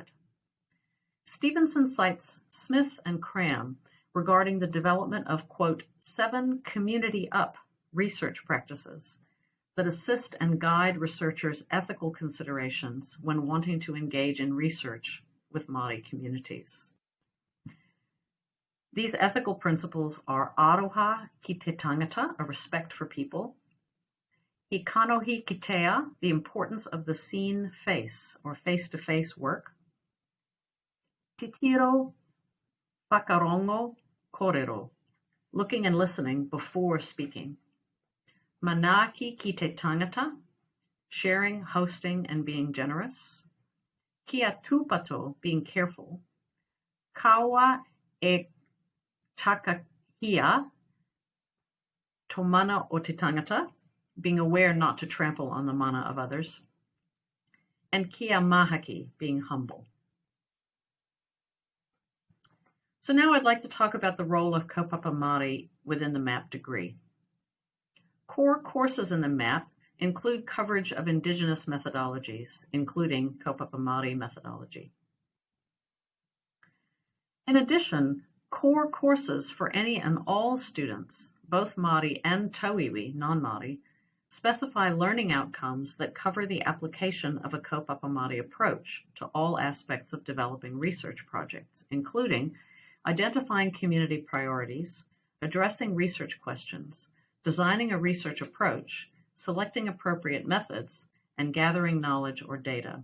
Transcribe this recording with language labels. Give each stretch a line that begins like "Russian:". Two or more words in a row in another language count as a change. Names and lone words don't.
English: Stevenson cites Smith and Cram regarding the development of, quote, 7 community up research practices that assist and guide researchers' ethical considerations when wanting to engage in research with Māori communities.
Māori: These ethical principles are aroha ki te tangata,
English: a respect for people,
Māori: I kanohi kitea,
English: the importance of the seen face or face-to-face work,
Māori: titiro whakarongo korero,
English: looking and listening before speaking,
Māori: manaki ki te tangata,
English: sharing, hosting, and being generous,
Māori: kia tupato,
English: being careful,
Māori: kaua e takahia, to mana o te tangata,
English: being aware not to trample on the mana of others, and
Māori: kia mahaki,
English: being humble. So now I'd like to talk about the role of
Māori: Kaupapa Māori
English: within the MAP degree. Core courses in the MAP include coverage of Indigenous methodologies, including
Māori: Kaupapa Māori
English: methodology. In addition, core courses for any and all students, both Māori and Tauiwi, non-Māori, specify learning outcomes that cover the application of a
Māori: Kaupapa Māori
English: approach to all aspects of developing research projects, including identifying community priorities, addressing research questions, designing a research approach, selecting appropriate methods, and gathering knowledge or data.